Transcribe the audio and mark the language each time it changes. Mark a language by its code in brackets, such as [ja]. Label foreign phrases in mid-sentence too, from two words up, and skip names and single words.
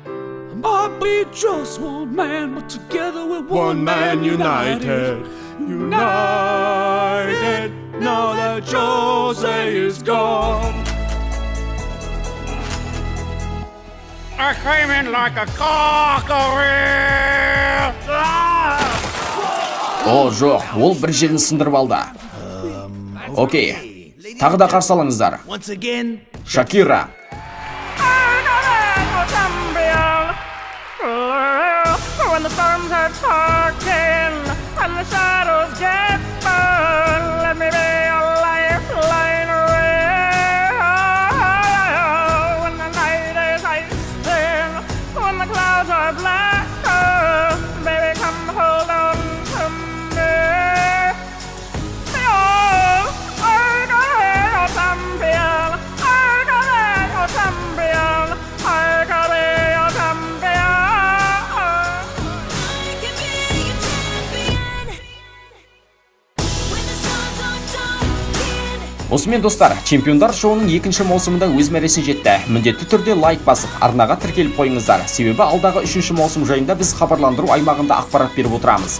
[kk] Түсінсем бұйырмасын. [en] be just one man, but together we're one man united. United, now that Jose is gone. I came in like a cockerel. [kk] О, жоқ, ол бір жерін сындырып алды. Окей, тағы да қарсы алыңыздар. [en] Once again. [kk] Шакира. [en] When the storms are talking and the shadows get burned, let me be a lifeline when the night is ice thin, when the clouds are black, baby, come hold on to me. Oh, I got a champion, I got a champion, I got a champion. [kk] Осымен достар, чемпиондар шоуының екінші маусымында өз мәресіне жетті. Міндетті түрде лайк басып, арнаға тіркеліп қойыңыздар. Себебі алдағы 3-ші маусым жайында біз хабарландыру аймағында ақпарат беріп отырамыз.